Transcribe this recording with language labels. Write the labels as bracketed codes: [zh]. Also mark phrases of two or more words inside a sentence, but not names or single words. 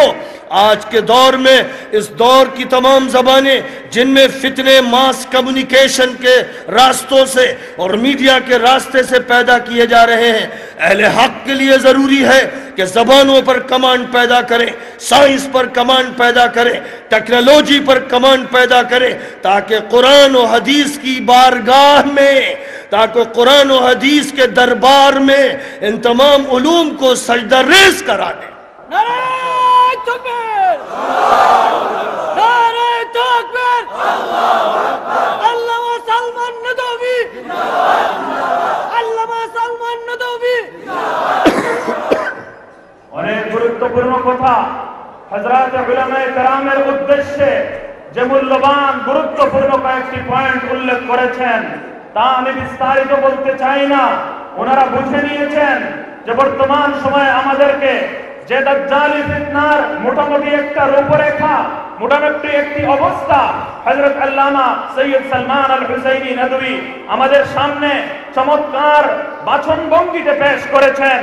[ur] آج کے دور میں، اس دور کی تمام زبانیں جن میں فتنے [en] mass communication [ur] کے راستوں سے اور میڈیا کے راستے سے پیدا کیے جا رہے ہیں، اہل حق کے لیے ضروری ہے کہ زبانوں پر کمانڈ پیدا کریں، سائنس پر کمانڈ پیدا کریں، ٹیکنالوجی پر کمانڈ پیدا کریں، تاکہ قرآن و حدیث کی بارگاہ میں، تاکہ قرآن و حدیث کے دربار میں ان تمام علوم کو سجدہ ریز کرا دیں۔ نعرہ تکبیر، نعرہ تکبیر، علامہ سلمان ندوی، علامہ سلمان ندوی। [bn] অনেক গুরুত্বপূর্ণ কথা হযরত উলামায়ে কেরামের উদ্দেশ্যে যে মূল্যবান গুরুত্বপূর্ণ কয়েকটি পয়েন্ট উল্লেখ করেছেন তা আমি বিস্তারিত বলতে চাই না। ওনারা বুঝে নিয়েছেন যে বর্তমান সময়ে আমাদেরকে যে দাজ্জালি ফিতনার মোটামুটি একটা রূপরেখা, মোটামুটি একটি অবস্থা হযরত আল্লামা সৈয়দ সালমান আল হুসাইনি নদভী আমাদের সামনে চমৎকার বাচনভঙ্গিতে পেশ করেছেন।